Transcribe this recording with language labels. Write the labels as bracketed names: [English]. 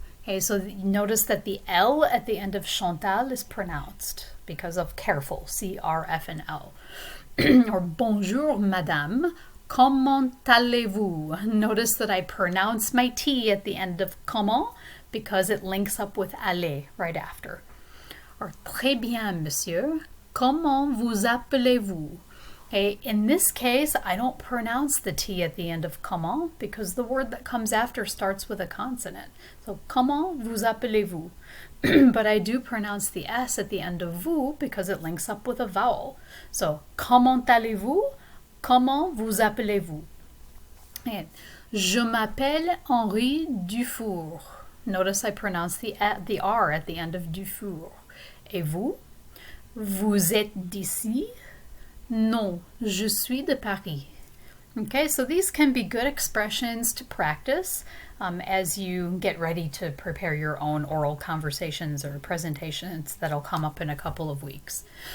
[English] Okay, so notice that the L at the end of Chantal is pronounced because of careful, C-R-F-N-L. [French] Or bonjour, madame. Comment allez-vous? [English] Notice that I pronounce my T at the end of comment because it links up with aller right after. [French] Or très bien, monsieur. Comment vous appelez-vous? [English] Okay, in this case, I don't pronounce the T at the end of comment because the word that comes after starts with a consonant. [French] So, comment vous appelez-vous? [English] But I do pronounce the S at the end of vous because it links up with a vowel. [French] So, comment allez-vous? Comment vous appelez-vous? And je m'appelle Henri Dufour. [English] Notice I pronounce the R at the end of Dufour. [French] Et vous? Vous êtes d'ici? Non, je suis de Paris. [English] Okay, so these can be good expressions to practice as you get ready to prepare your own oral conversations or presentations that'll come up in a couple of weeks.